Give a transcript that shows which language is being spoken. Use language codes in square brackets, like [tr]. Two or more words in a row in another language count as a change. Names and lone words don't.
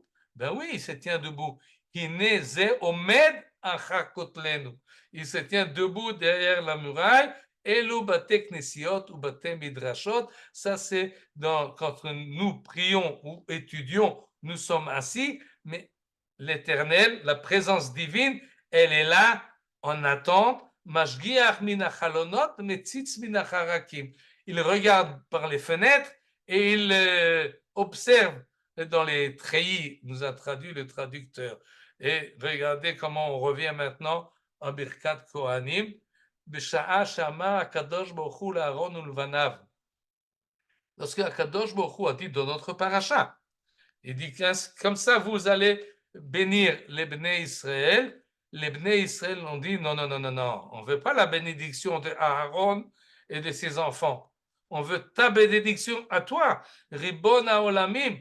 [fr] Ben oui, il se tient debout. Il se tient debout derrière la muraille. [he] אלו בתי כנסיות או בתי מדרשות. [fr] Ça, c'est quand nous prions ou étudions, nous sommes assis, mais l'éternel, la présence divine, elle est là en attente. [he] משגיח מן החלונות מציץ מן החרכים. [fr] Il regarde par les fenêtres et il observe dans les treillis, nous a traduit le traducteur. Et regardez comment on revient maintenant en [he] ברכת כהנים. בשעה שאמר הקדוש ברוך הוא לאהרן ובניו. [fr] Lorsque [he] הקדוש ברוך הוא [fr] a dit dans notre paracha, il dit comme ça vous allez bénir les [he] בני ישראל. [fr] Les [he] בני ישראל [fr] ont dit non, on ne veut pas la bénédiction de Aaron et de ses enfants. On veut ta bénédiction à toi. [he] רבון העולמים.